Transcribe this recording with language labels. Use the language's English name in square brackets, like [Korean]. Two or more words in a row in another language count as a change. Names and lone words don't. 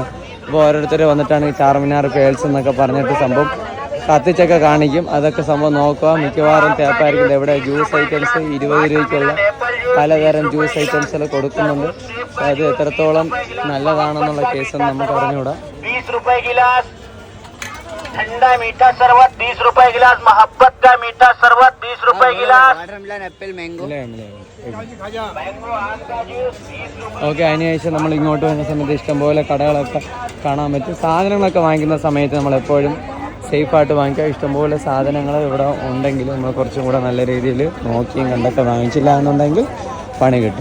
[Malayalam] അപ്പോൾ ഓരോരുത്തർ വന്നിട്ടാണ് ഈ ചാർമിനാർ പേൾസ് എന്നൊക്കെ പറഞ്ഞിട്ട് സംഭവം കത്തിച്ചൊക്കെ കാണിക്കും. അതൊക്കെ സംഭവം നോക്കുക. മിക്കവാറും തേപ്പായിരിക്കും. ഇവിടെ [English] juice items [Malayalam] 20 രൂപയ്ക്കുള്ള പലതരം [English] juice items [Malayalam] കൊടുക്കുന്നുണ്ട്. അത് എത്രത്തോളം നല്ലതാണെന്നുള്ള കേസൊന്നും നമുക്ക് അറിഞ്ഞുകൂടാ. [Hindi] ठंडा मीठा शरबत 20 रुपए गिलास, मोहब्बत का मीठा शरबत 20 रुपए गिलास, [English] watermelon apple mango. [Malayalam] ഓക്കെ, അതിനുശേഷം നമ്മൾ ഇങ്ങോട്ട് വരുന്ന സമയത്ത് ഇഷ്ടംപോലെ കടകളൊക്കെ കാണാൻ പറ്റും. സാധനങ്ങളൊക്കെ വാങ്ങിക്കുന്ന സമയത്ത് നമ്മളെപ്പോഴും സേഫായിട്ട് വാങ്ങിക്കുക. ഇഷ്ടംപോലെ സാധനങ്ങൾ ഇവിടെ ഉണ്ടെങ്കിൽ നമ്മൾ കുറച്ചും കൂടെ നല്ല രീതിയിൽ നോക്കിയും കണ്ടൊക്കെ വാങ്ങിച്ചില്ല എന്നുണ്ടെങ്കിൽ പണി കിട്ടും.